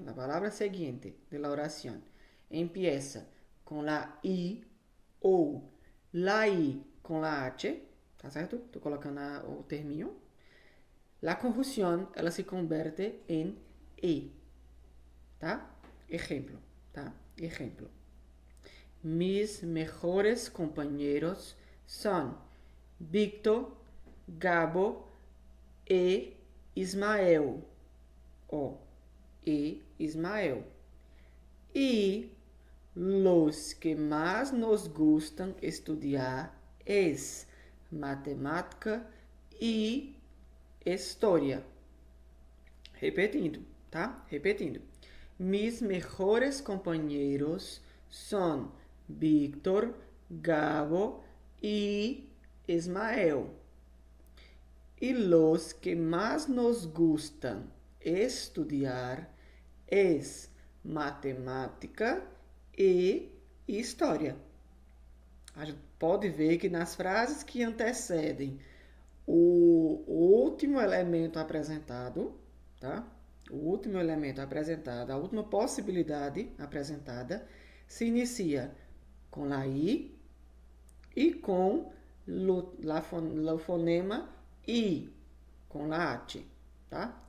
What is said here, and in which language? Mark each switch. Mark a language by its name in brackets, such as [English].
[Portuguese] A palavra seguinte [Spanish] de la oración empieza [Portuguese] com la I ou la I com la H, tá certo? Estou colocando o terminho. La conjunción, ela se converte em E, tá? [Spanish] Ejemplo, tá? Ejemplo. Mis mejores compañeros son Víctor, Gabo e Ismael. [Portuguese] O e Ismael. [Spanish] Y los que más nos gustan estudiar es matemática y historia. [Portuguese] Repetindo, tá? Repetindo. [Spanish] Mis mejores compañeros son Víctor, Gabo y Ismael. Y los que más nos gustan estudiar es matemática e história. [Portuguese] A gente pode ver que nas frases que antecedem o último elemento apresentado, tá? O último elemento apresentado, a última possibilidade apresentada, se inicia com a I e com o fonema I, com a H, tá?